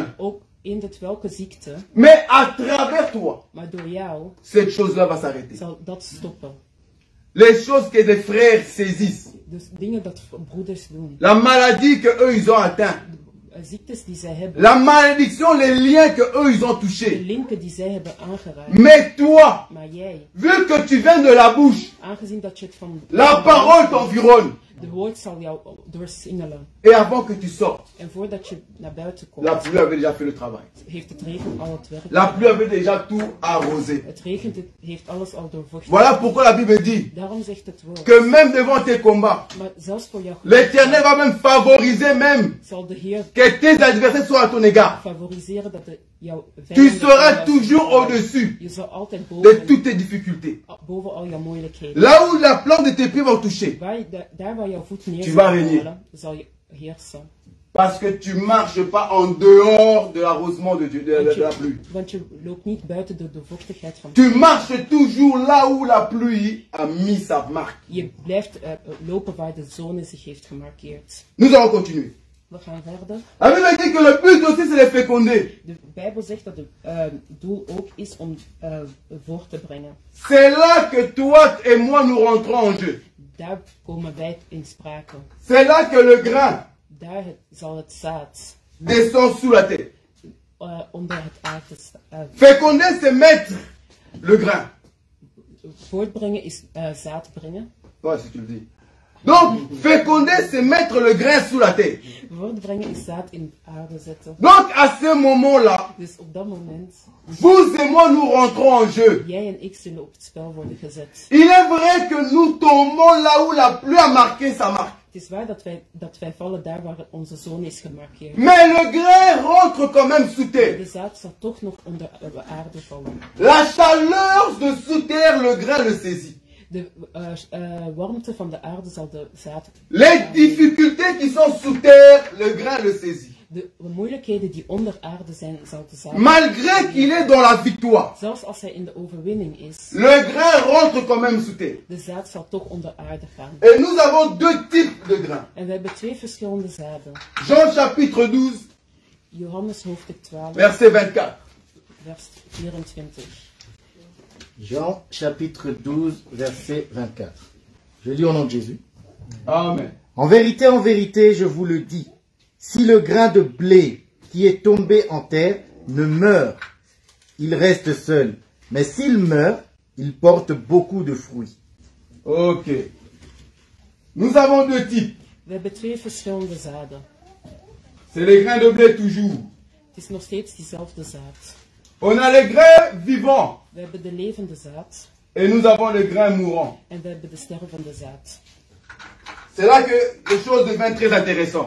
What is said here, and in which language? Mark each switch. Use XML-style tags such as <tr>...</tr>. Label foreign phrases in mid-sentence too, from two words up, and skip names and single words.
<nl>ook in het welke ziekte,</nl> <fr>Mais à travers toi,</fr> <nl>maar door jou</nl> <fr>cette chose-là va s'arrêter.</fr> <nl>zal dat stoppen.</nl> <fr>Les choses que des frères saisissent,</fr> <nl>Dus dingen dat broeders doen,</nl> <fr>la maladie que eux ils ont atteint,</fr> <nl>ziektes die zij hebben,</nl> <fr>la malédiction, les liens que eux ils ont</fr> <nl>de</nl> <fr>touchés.</fr> <nl>linken die zij hebben aangeraakt.</nl> <fr>Mais toi,</fr> <nl>Maar jij,</nl> <fr>vu que tu viens de la bouche,</fr> <nl>aangezien dat je het van</nl> <fr>la parole t'environne.</fr> <nl>de woord zal jou doorsingelen.</nl> <fr>Et avant que tu sortes,</fr> <nl>En voordat je naar buiten</nl> <fr>la</fr> <nl>komt,</nl> <fr>pluie avait déjà fait le travail.</fr> <nl>heeft het regen al het werk.</nl> <fr>La pluie avait déjà tout arrosé.</fr> <nl>Het regent, het heeft alles al doorvochtigd.</nl> <fr>Voilà pourquoi la Bible dit</fr> <nl>Daarom zegt het woord.</nl> <fr>que même devant tes combats,</fr> <nl>Maar zelfs voor jou</nl> <fr>l'Éternel va même favoriser même</fr> <nl>zal de Heer</nl> <fr>que tes adversaires soient à ton égard.</fr> <nl>favoriseren dat jouw</nl> <fr>Tu</fr> <nl>vijanden</nl> <fr>seras</fr> <nl>jou</nl> <fr>toujours</fr> <nl>zullen-</nl> <fr>au-dessus</fr> <nl>Je zal altijd</nl> <fr>de</fr> <nl>boven,</nl> <fr>toutes tes difficultés.</fr> <nl>boven al jouw moeilijkheden.</nl> <fr>Là où la plante de tes pieds va toucher,</fr> <nl>Daar waar jouw voet neer</nl> <fr>Tu</fr> <nl>zal</nl> <fr>vas régner.</fr> <nl>vallen, zal je heersen.</nl> <fr>parce que tu marches pas en dehors de l'arrosement de Dieu, de la pluie.</fr> <nl>Want je loopt niet buiten de doorvochtigheid van</nl> <fr>Tu marches toujours là où la pluie a mis sa marque.</fr> <nl>Je blijft lopen waar de zone zich heeft gemarkeerd.</nl> <fr>Nous allons continuer.</fr> <nl>We gaan verder.</nl> <fr>La Bible dit que le but aussi c'est de féconder.</fr> <nl>De Bijbel zegt dat het doel ook is om voor te brengen.</nl> <fr>C'est là que toi et moi nous rentrons en jeu.</fr> <nl>Daar komen wij in sprake.</nl> <fr>C'est là que le grain</fr> <nl>Daar zal het zaad</nl> <fr>descend sous la terre.</fr> <nl>onder het aarde staan.</nl> <fr>Féconder, c'est mettre le grain.</fr> <nl>Voortbrengen is zaad brengen.</nl> <fr>Ouais, si tu le dis. Donc, féconder, c'est mettre le grain sous la terre.</fr> <nl>Voortbrengen is zaad in aarde zetten.</nl> <fr>Donc, à ce moment-là,</fr> <nl>Dus op dat moment,</nl> <fr>vous et moi, nous rentrons en jeu.</fr> <nl>jij en ik zullen op het spel worden gezet.</nl> <fr>Il est vrai que nous tombons là où la pluie a marqué sa marque.</fr> <nl>Het is waar dat wij vallen daar waar onze zone is gemarkeerd.</nl> <fr>Mais le grain rentre quand même sous terre.</fr> <nl>De zaad zal toch nog onder de aarde vallen.</nl> <fr>La chaleur de sous terre, le grain le saisit.</fr> <nl>De warmte van de aarde zal de zaad.</nl> <fr>Les difficultés qui sont sous terre, le grain le saisit.</fr> <nl>De moeilijkheden die onder aarde zijn, zal de zaad...</nl> <fr>Malgré qu'il est dans la victoire,</fr> <nl>Zelfs als hij in de overwinning is,</nl> <fr>le grain rentre quand même sous terre.</fr> <nl>de zaad zal toch onder aarde gaan.</nl> <fr>Et nous avons deux types de grains.</fr> <nl>En we hebben twee verschillende zaden.</nl> <fr>Jean chapitre 12,</fr> <nl>Johannes hoofdstuk 12,</nl> <fr>verset 24.</fr> <nl>vers 24.</nl> <fr>Jean chapitre 12, verset 24. Je lis au nom de Jésus. Amen. En vérité, je vous le dis, si le grain de blé qui est tombé en terre ne meurt, il reste seul. Mais s'il meurt, il porte beaucoup de fruits. Ok. Nous avons deux types.</fr> <nl>We hebben twee verschillende zaden.</nl> <fr>C'est les grains de blé toujours.</fr> <nl>Het is nog steeds diezelfde zaad.</nl> <fr>On a les grains vivants</fr> <nl>We hebben de levende zaad</nl> <fr>et nous avons les grains mourants.</fr> <nl>en we hebben de stervende zaad.</nl> <fr>C'est là que les choses deviennent très intéressantes.</fr>